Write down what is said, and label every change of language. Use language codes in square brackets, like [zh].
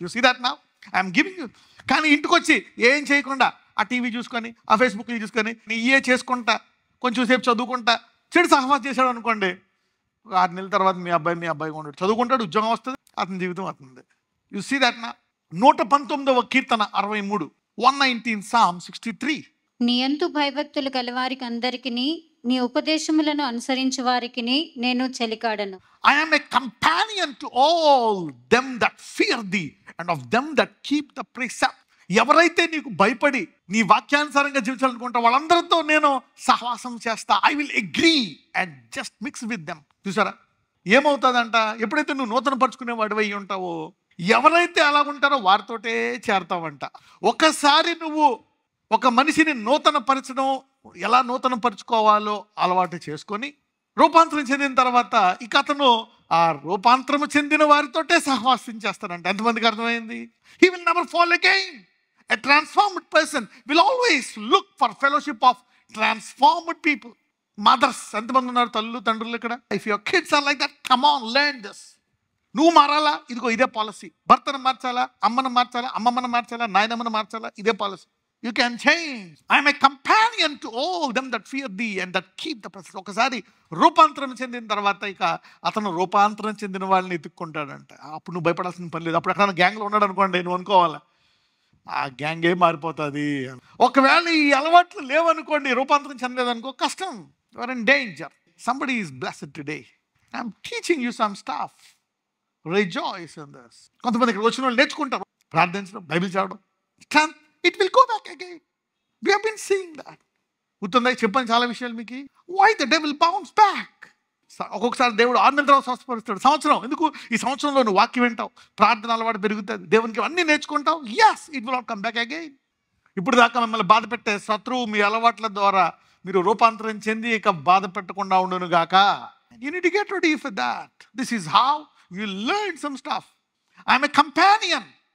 [en] You see that now I'm giving you. [te] కానీ ఇంటికి వచ్చి ఏం చేయకుండా ఆ టీవీ చూసుకొని, ఆ ఫేస్బుక్లు చూసుకొని, ఇయే చేసుకుంటా, కొంచెం సేపు చదువుకుంటా చెడు సహవాసం చేశాడు అనుకోండి, 6 నెలల తర్వాత మీ అబ్బాయి ఉండడు. చదువుకుంటాడు, ఉద్యోగం వస్తుంది, అతని జీవితం అవుతుంది. [en] you see that [te] నా. 119వ కీర్తన 63, 119 Psalm 63. నీ యందు భయభక్తులు గలవారికి అందరికి, నీ ఉపదేశములను అనుసరించు వారికి నేను చెలికాడను. [en] I am a companion to all them that fear thee and of them that keep the precept. [te] ఎవరైతే నీకు భయపడి నీ వాక్యానుసారంగా జీవించాలనుకుంటా వాళ్ళందరితో నేను సహవాసం చేస్తా. [en] I will agree and just mix with them. [te] చూసారా ఏమవుతుందంట, ఎప్పుడైతే నువ్వు నూతన పరుచుకునే వాడివై ఉంటావో, ఎవరైతే అలా ఉంటారో వారితోటే చేరతావంట. ఒకసారి నువ్వు ఒక మనిషిని నూతన పరచడం, ఎలా నూతన పరుచుకోవాలో అలవాటు చేసుకొని రూపాంతరం చెందిన తర్వాత ఇక అతను ఆ రూపాంతరము చెందిన వారితోటే సహవాసం చేస్తాడంట. ఎంతమందికి అర్థమైంది? [en] He will never fall again. A transformed person will always look for fellowship of transformed people. [te] Mothers, ఎంతమంది ఉన్నారు తండ్రులు ఇక్కడ? [en] If your kids are like that, come on, learn this. [te] నువ్వు మారాలా, ఇదిగో ఇదే పాలసీ. భర్తను మార్చాలా, అమ్మను మార్చాలా, అమ్మమ్మను మార్చాలా, నాయనమ్మను మార్చాలా, ఇదే policy. [en] You can change. I am a companion to all them that fear thee and that keep the presence. [te] ఒకసారి రూపాంతరం చెందిన తర్వాత ఇక అతను రూపాంతరం చెందిన వాళ్ళని ఎత్తుక్కుంటాడంట. అప్పుడు నువ్వు భయపడాల్సిన పని లేదు. అప్పుడు ఎక్కడ గ్యాంగ్లో ఉన్నాడు అనుకోండి, నువ్వు అనుకోవాలా ఆ గ్యాంగే మారిపోతుంది. ఒకవేళ ఈ అలవాట్లు లేవనుకోండి, రూపాంతరం చెందలేదనుకో, కష్టం. [en] Your in danger. Somebody is blessed today. I'm teaching you some stuff. Rejoice in this. [te] కొంతమంది ఇక్కడ వచ్చిన వాళ్ళు నేర్చుకుంటారు ప్రార్థించడం, బైబిల్ చదవడం. [en] It will go back again. We have been seeing that. [te] గుర్తుందా చెప్పాను చాలా విషయాలు మీకు. [en] Why the devil bounce back? [te] ఒక్కొక్కసారి దేవుడు 6 నెలల తర్వాత స్వస్థపరుస్తాడు. సంవత్సరం ఎందుకు? ఈ సంవత్సరంలో నువ్వు వాక్యం వింటావు, ప్రార్థన అలవాటు పెరుగుతుంది, దేవునికి అన్నీ నేర్చుకుంటావు. [en] Yes, it will not come back again. [te] ఇప్పుడు దాకా మిమ్మల్ని బాధ పెట్టే శత్రువు మీ అలవాట్ల ద్వారా మీరు రూపాంతరం చెంది ఇక బాధ పెట్టకుండా ఉండును గాక. [en] You need to get ready for that. This is how you learn some stuff. I'm a companion.